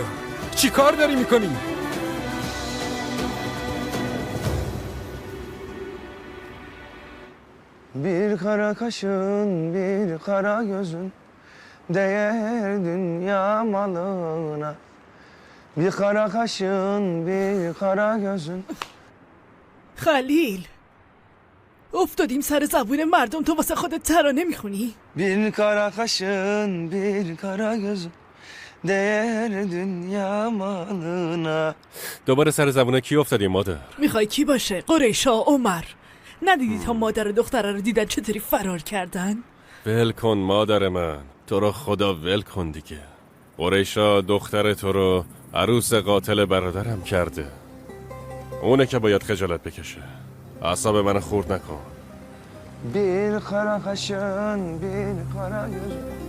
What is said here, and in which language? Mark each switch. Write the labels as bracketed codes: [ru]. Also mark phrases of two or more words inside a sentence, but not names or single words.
[fa] چی کار داری میکنی؟ [tr] Bir kara kaşın, bir kara gözün değer dünya malına. Bir kara kaşın, bir kara gözün. [fa] خلیل افتادیم سر زبون مردم، تو واسه خودت ترانه میخونی؟ [tr] Bir kara kaşın, bir kara gözün değer dünya malına. [fa] دوباره سر زبونه کی افتادی مادر؟ میخوای کی باشه؟ قریشا، عمر. ندیدی تا مادر و دختره رو دیدن چطوری فرار کردن؟ ول کن مادر من، تو رو خدا ول کن دیگه. قریشا دختر تو رو عروس قاتل برادرم کرده. اونه که باید خجالت بکشه. اعصاب منو خورد نکن. [tr] Bir kara kaşın, bir kara gözün.